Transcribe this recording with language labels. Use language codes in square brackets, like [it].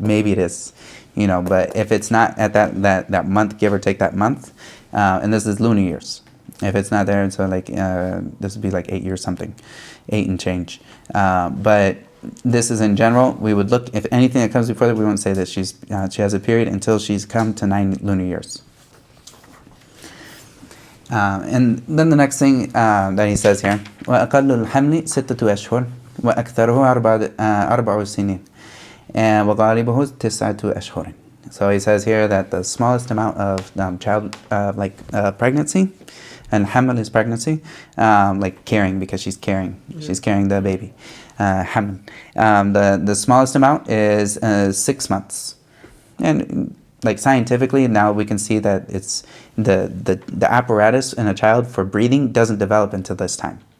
[en] Maybe it is, but if it's not at that month, give or take that month, and this is lunar years. If it's not there, and so like this would be like 8 years something, 8 and change. But this is in general. We would look, if anything that comes before that, we won't say that she has a period until she's come to 9 lunar years. [ar] And then the next thing that he says here, وَأَقَلُّ الْحَمْلِ سِتَّةُ أَشْهُرٍ وَأَكْثَرُهُ أَرْبَعُ سِنِينَ وَغَالِبُهُ تِسْعَةُ أَشْهُرٍ. [en] So he says here that the smallest amount of child pregnancy, and haml is pregnancy, like carrying, because she's carrying the baby. Haml. The smallest amount is 6 months, and like scientifically now we can see that it's the apparatus in a child for breathing doesn't develop until this time.